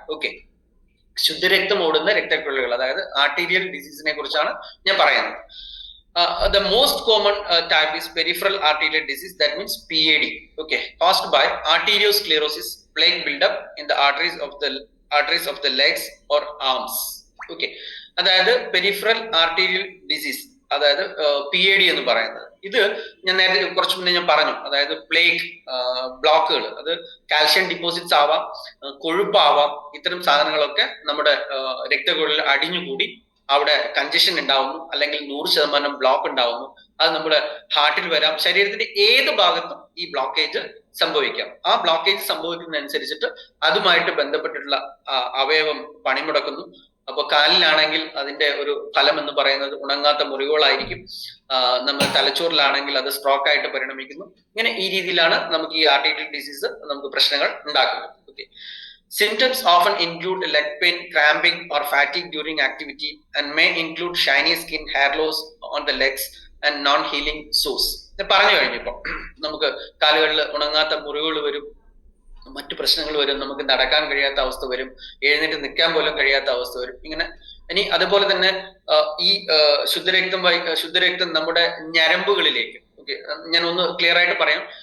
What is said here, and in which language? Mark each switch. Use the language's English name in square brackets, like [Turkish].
[Malayalam] Okay, ശുദ്ധരക്തം ഓടുന്ന രക്തക്കുഴലുകൾ, അതായത് ആർട്ടീരിയൽ ഡിസീസിനെ കുറിച്ചാണ് ഞാൻ പറയുന്നത്. [English] The most common type is peripheral arterial disease, that means PAD, okay, caused by arteriosclerosis, plaque buildup in the arteries of the legs or arms. [Malayalam] Okay, അതായത് peripheral arterial disease, അതായത് PAD എന്ന് പറയുന്നത്. ഇത് ഞാൻ നേരത്തെ കുറച്ച് മുന്നേ ഞാൻ പറഞ്ഞു, അതായത് പ്ലേഗ് ബ്ലോക്കുകൾ, അത് കാൽഷ്യം ഡിപ്പോസിറ്റ്സ് ആവാം, കൊഴുപ്പാവാം, ഇത്തരം സാധനങ്ങളൊക്കെ നമ്മുടെ രക്തക്കുഴലിൽ അടിഞ്ഞുകൂടി അവിടെ കഞ്ചഷൻ ഉണ്ടാവുന്നു, അല്ലെങ്കിൽ 100% ബ്ലോക്ക് ഉണ്ടാവുന്നു. അത് നമ്മുടെ ഹാർട്ടിൽ വരാം, ശരീരത്തിന്റെ ഏത് ഭാഗത്തും ഈ ബ്ലോക്കേജ് സംഭവിക്കാം. ആ ബ്ലോക്കേജ് സംഭവിക്കുന്നതനുസരിച്ചിട്ട് അതുമായിട്ട് ബന്ധപ്പെട്ടിട്ടുള്ള അവയവം പണിമുടക്കുന്നു. അപ്പൊ കാലിലാണെങ്കിൽ അതിന്റെ ഒരു ഫലം എന്ന് പറയുന്നത് ഉണങ്ങാത്ത മുറിവുകളായിരിക്കും. നമ്മൾ തലച്ചോറിലാണെങ്കിൽ അത് സ്ട്രോക്ക് ആയിട്ട് പരിണമിക്കുന്നു. ഇങ്ങനെ ഈ രീതിയിലാണ് നമുക്ക് ഈ ആർട്ടീരിയൽ ഡിസീസ് നമുക്ക് പ്രശ്നങ്ങൾ ഉണ്ടാക്കുന്നത്. [English] Okay, symptoms often include leg pain, cramping or fatigue during activity and may include shiny skin, hair loss on the legs and non-healing sores. [Malayalam] പറഞ്ഞു കഴിഞ്ഞപ്പോ നമുക്ക് കാലുകളിൽ ഉണങ്ങാത്ത മുറിവുകൾ വരും, മറ്റു പ്രശ്നങ്ങൾ വരും, നമുക്ക് നടക്കാൻ കഴിയാത്ത അവസ്ഥ വരും, എഴുന്നേറ്റ് നിൽക്കാൻ പോലും കഴിയാത്ത അവസ്ഥ വരും. ഇങ്ങനെ ഇനി അതുപോലെ തന്നെ ഈ ശുദ്ധരക്തം നമ്മുടെ ഞരമ്പുകളിലേക്ക്, ഓക്കെ, ഞാൻ ഒന്ന് ക്ലിയർ ആയിട്ട് പറയാം.